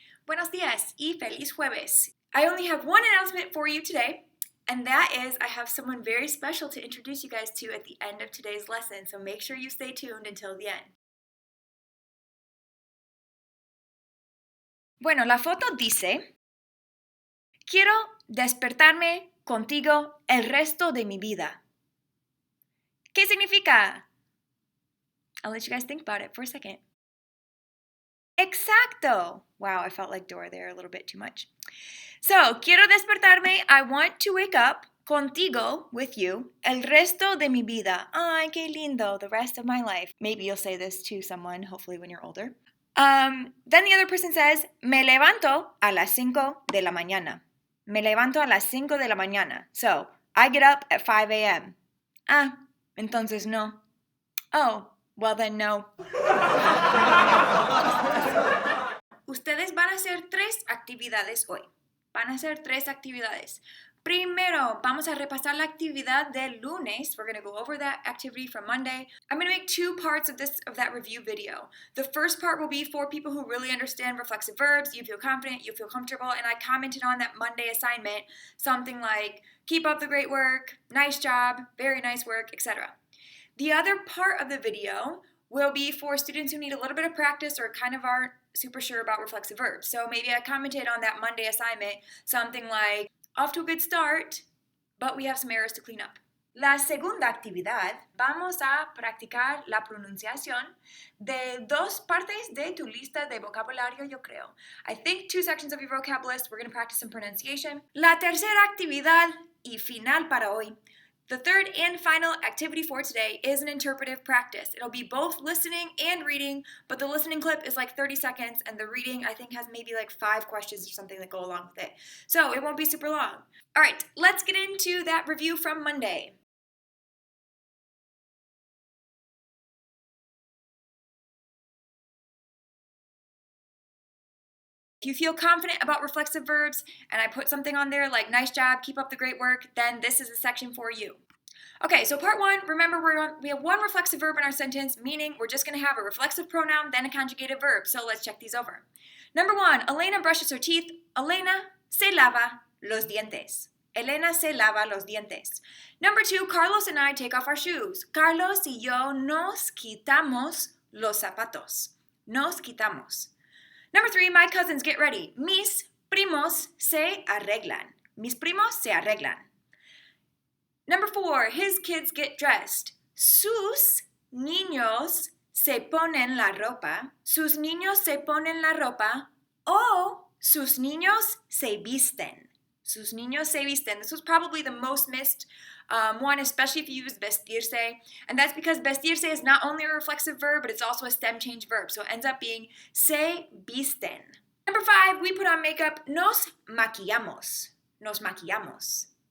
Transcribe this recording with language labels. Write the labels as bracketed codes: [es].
[es] Buenos días y feliz jueves. [en] I only have one announcement for you today, and that is I have someone very special to introduce you guys to at the end of today's lesson, so make sure you stay tuned until the end. [es] Bueno, la foto dice, quiero despertarme contigo el resto de mi vida. ¿Qué significa? [en] I'll let you guys think about it for a second. Exacto! Wow, I felt like Dora there a little bit too much. So, [es] quiero despertarme, [en] I want to wake up [es] contigo, [en] with you, [es] el resto de mi vida. Ay, qué lindo, [en] the rest of my life. Maybe you'll say this to someone, hopefully when you're older. Then the other person says, [es] me levanto a las 5 de la mañana. Me levanto a las 5 de la mañana. [en] So, I get up at 5 a.m. [es] Ah, entonces no. [en] Oh, well then no. [es] Ustedes van a hacer 3 actividades hoy. Van a hacer 3 actividades. Primero, vamos a repasar la actividad del lunes. [en] We're going to go over that activity from Monday. I'm going to make 2 parts of that review video. The first part will be for people who really understand reflexive verbs. You feel confident, you feel comfortable, and I commented on that Monday assignment something like, keep up the great work, nice job, very nice work, etc. The other part of the video will be for students who need a little bit of practice or kind of aren't super sure about reflexive verbs. So maybe I commented on that Monday assignment something like, off to a good start, but we have some errors to clean up. [es] La segunda actividad, vamos a practicar la pronunciación de 2 partes de tu lista de vocabulario, yo creo. [en] I think 2 sections of your vocab list. We're going to practice some pronunciation. La tercera actividad y final para hoy. The third and final activity for today is an interpretive practice. It'll be both listening and reading, but the listening clip is like 30 seconds, and the reading, I think, has maybe like 5 questions or something that go along with it. So it won't be super long. All right, let's get into that review from Monday. If you feel confident about reflexive verbs, and I put something on there like, nice job, keep up the great work, then this is a section for you. Okay, so part 1, remember we have 1 reflexive verb in our sentence, meaning we're just going to have a reflexive pronoun, then a conjugated verb. So let's check these over. Number 1, Elena brushes her teeth. [es] Elena se lava los dientes. Elena se lava los dientes. [en] Number 2, Carlos and I take off our shoes. [es] Carlos y yo nos quitamos los zapatos. Nos quitamos. [en] Number 3, my cousins get ready. [es] Mis primos se arreglan. Mis primos se arreglan. [en] Number 4, his kids get dressed. [es] Sus niños se ponen la ropa. Sus niños se ponen la ropa. O sus niños se visten. Sus niños se visten. [en] This was probably the most missed one, especially if you use vestirse. And that's because vestirse is not only a reflexive verb, but it's also a stem change verb. So it ends up being se visten. Number 5, we put on makeup. [es] Nos maquillamos. Nos maquillamos.